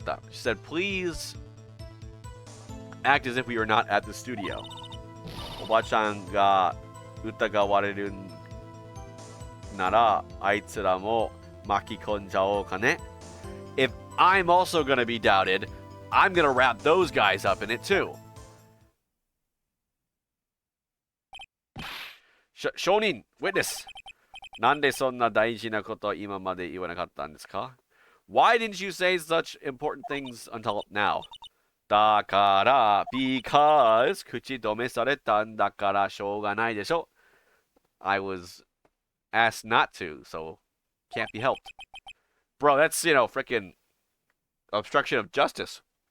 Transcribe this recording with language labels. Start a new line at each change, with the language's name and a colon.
English: She said, please act as if we were not at the studio.
Japanese: おばちゃんが疑われるなら、あいつらも巻き込んじゃおうかね.
English: If I'm also gonna be doubted, I'm gonna wrap those guys up in it too.
Japanese: 証人 witness なんでそんな大事なこと今まで言わなかったんですか?
English: Why didn't you say such important things until now?
Japanese: だから because 口止めされたんだからしょうがないでしょ.
English: I was asked not to, so can't be helped. Bro, that's, freaking obstruction of justice.